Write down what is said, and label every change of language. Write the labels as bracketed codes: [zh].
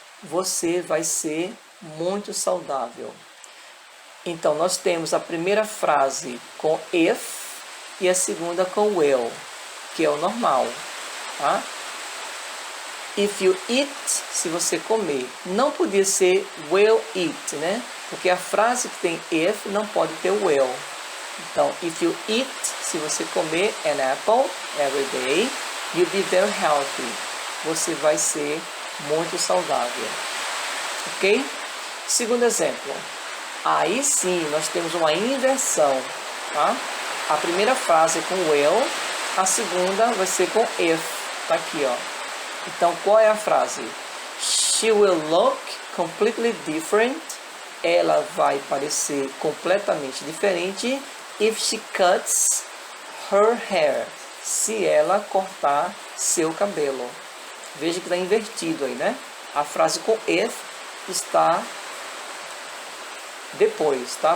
[pt] Você vai ser muito saudável. Então, nós temos a primeira frase com if e a segunda com will, que é o normal. Tá? [en] If you eat, [pt] se você comer. Não podia ser [en] will eat, [pt] né? Porque a frase que tem if não pode ter will. [en] Então, if you eat, [pt] se você comer [en] an apple every day, you'll be very healthy. [pt] Você vai ser muito saudável. Ok? Segundo exemplo. Aí sim, nós temos uma inversão, tá? A primeira frase é com will, a segunda vai ser com if, tá aqui, ó. Então, qual é a frase? [en] She will look completely different. [pt] Ela vai parecer completamente diferente [en] if she cuts her hair. [pt] Se ela cortar seu cabelo. Veja que está invertido aí, né? A frase com if está depois, tá?